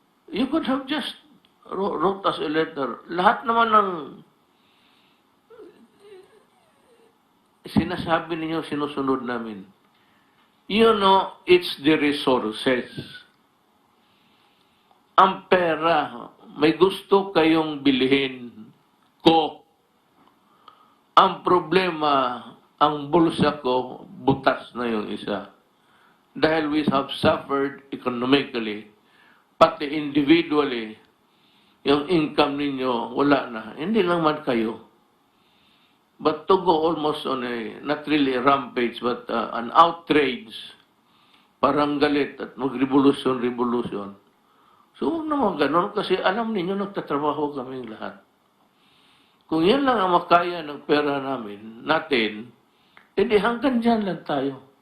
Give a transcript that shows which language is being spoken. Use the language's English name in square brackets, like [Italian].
[English] You could have just wrote us a letter. [Filipino] Lahat naman ng sinasabi ninyo, sinusunod namin. [English] You know, it's the resources. [Filipino] Ang pera, may gusto kayong bilhin ko. Ang problema, ang bulsa ko, butas na yung isa. Dahil [English] we have suffered economically, [Filipino] pati individually, yung income ninyo, wala na. Hindi lang man kayo. [English] But to go almost on not really a rampage, but an outrage, [Filipino] parang galit at mag-revolution. So huwag naman ganon kasi alam ninyo nagtatrabaho kaming lahat. Kung yan lang ang makaya ng pera natin, edi hanggang dyan lang tayo.